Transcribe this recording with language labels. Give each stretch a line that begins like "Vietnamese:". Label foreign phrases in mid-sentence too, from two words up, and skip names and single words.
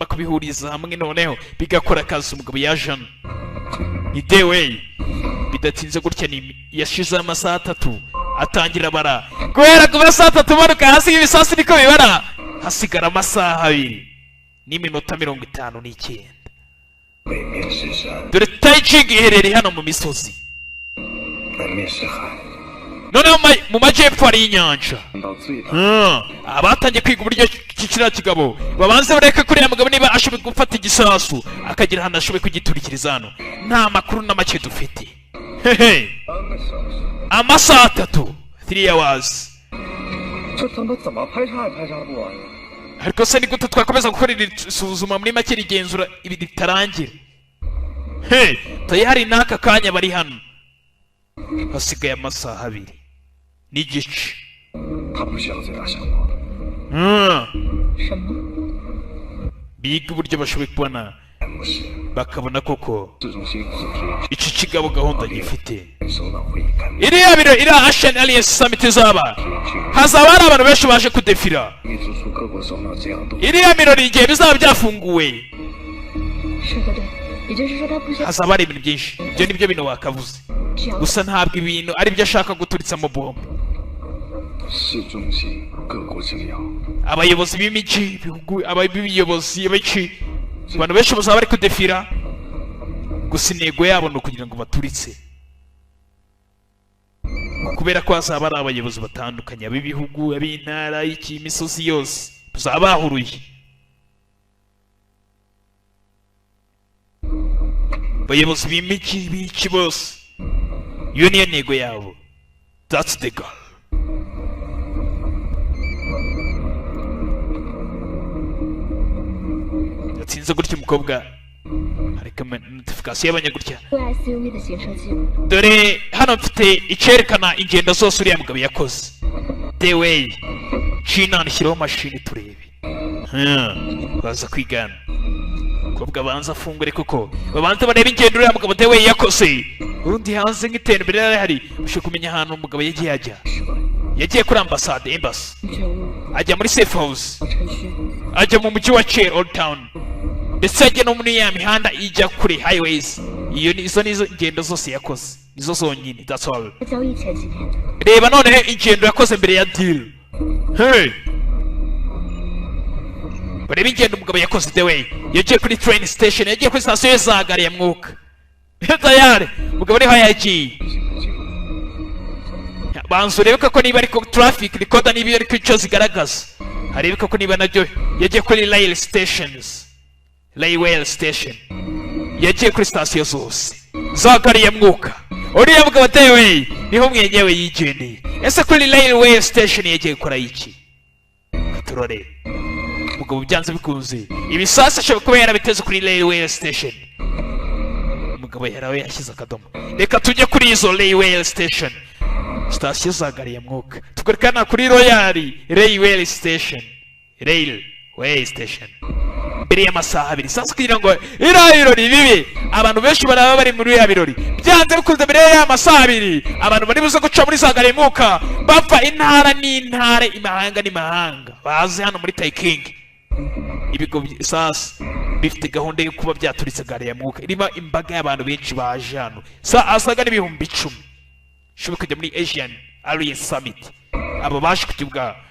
Kinyarwanda: kubihuriza hamwe noneho bigakora akazi umugabo yajana ni Dewe bidatinze gutya yashize amasaha 3 atangira bara guhera ku masaha 3 manuka hasi ibisasu niko bibara hasigara amasaha 2 n'iminota 59 dore Taijing iherereye hano mu misozi noneho mu majyepfo hari inyanja
Chinese: 到最大，
Kinyarwanda: abatangiye kwiga uburyo kiriya kigabo babanze bareke kuriya mugabo niba ashoboye gufata igisasu akagira ahantu ashoboye kugiturikiriza hano nta makuru na make dufite hehe
Chinese: 3 个小时，
Kinyarwanda: amasaha 3 3 hours
Chinese: 这他妈怎么排查也排查不完呀！
Kinyarwanda: ariko se ni gute twakomeza gukora iri suzuma muri make rigenzura ibi ritarangira he tayari n'aka kanya bari hano hasigaye amasaha 2 n'igice
Chinese: 他不需要最大效果，什么？
Kinyarwanda: biga uburyo bashoboye kubona
Chinese: 不是
Kinyarwanda: bakabona koko
Chinese: 市中心组织
Kinyarwanda: iki kigabo gahunda gifite
Chinese: 首脑会议开幕，
Kinyarwanda: iriya biro iriya Asian Alliance Summit izaba
Chinese: 决议
Kinyarwanda: hazaba hari abantu benshi baje kudefira
Chinese: 秘书处各国首脑这样都
Kinyarwanda: iriya birori igihe bizaba byafunguwe
Chinese: 是的，对，也就是说他不需要
Kinyarwanda: hazaba hari ibintu byinshi ibyo nibyo bintu wakavuze
Chinese: 只要
Kinyarwanda: gusa ntabwo ibintu ari byo ashaka guturitsamo bombo
Chinese: 市中心各国政要
Kinyarwanda: abayobozi b'imijyi ibihugu abayobozi b'iki abantu benshi bazaba bari kudefira gusa intego yabo ni ukugira ngo baturitse kubera ko hazaba ari abayobozi batandukanye ab'ibihugu ab'intara iki imisozi yose bazaba bahuruye abayobozi b'imijyi b'iki bose iyo niyo ntego yabo
English: that's the goal
Kinyarwanda: yatsinze gutya umukobwa hareka notification y'abanyagutya
Chinese: 对 SUV 的行车记录。
Kinyarwanda: dore hano mfite icyerekana ingendo zose uriya mugabo yakoze
English: the way
Kinyarwanda: China nshyiraho mashini turebe baza kwigana umukobwa abanza afungure kuko babanza bareba ingendo uriya mugabo
English: the way
Kinyarwanda: yakoze urundi hanze nk'iterambere rihari ushobora kumenya ahantu umugabo yagiye ajya yagiye kuri ambasade embassy
Chinese: 觉悟
Kinyarwanda: ajya muri
English: safe house
Chinese: 程序，
Kinyarwanda: ajya mu mujyi wa Cher Old Town ndetse ajya no muri ya mihanda ijya kure highways izo nizo ingendo zose yakoze nizo zonyine
English: that's all
Chinese: 在交易前几天的。
Kinyarwanda: reba noneho ingendo yakoze mbere ya deal hey bareba ingendo umugabo yakoze
English: the way
Kinyarwanda: yagiye kuri
English: train station
Kinyarwanda: yagiye kuri station za gari ya mwuka tayari umugabo ariho yagiye banza urebe ko niba ariko
English: traffic recorder
Kinyarwanda: niba ariko icyo zigaragaza harebeka ko niba nabyo yagiye kuri
English: rail stations railway station
Kinyarwanda: yagiye kuri station zose za gari ya mwuka uriya mugabo atewe niho mwenyewe yigendeye ese kuri
English: railway station
Kinyarwanda: yagiye gukora iki turore umugabo byanze bikunze ibisasa ashobora kuba yarabiteze kuri
English: railway station
Kinyarwanda: umugabo yarawe yashyize akadomo reka tujye kuri izo
English: railway station
Kinyarwanda: station za gari ya mwuka tugaruka kuri
English: royal railway station railway station
Kinyarwanda: mbere y'amasaha 2 sasa kugira ngo iriya birori bibe abantu benshi baraba bari muri iriya birori byanze bikunze mbere y'amasaha 2 abantu bari buze guca muri za gari ya mwuka bapfa intara n'intara imahanga n'imahanga bazi hano muri Taiking ibigo sasa bifite gahunda yo kuba byaturitse gari ya mwuka irimo imbaga y'abantu benshi baje hano asaga n'ibihumbi 10 shobora kujya muri Asian Alliance Summit abo baje ku kibuga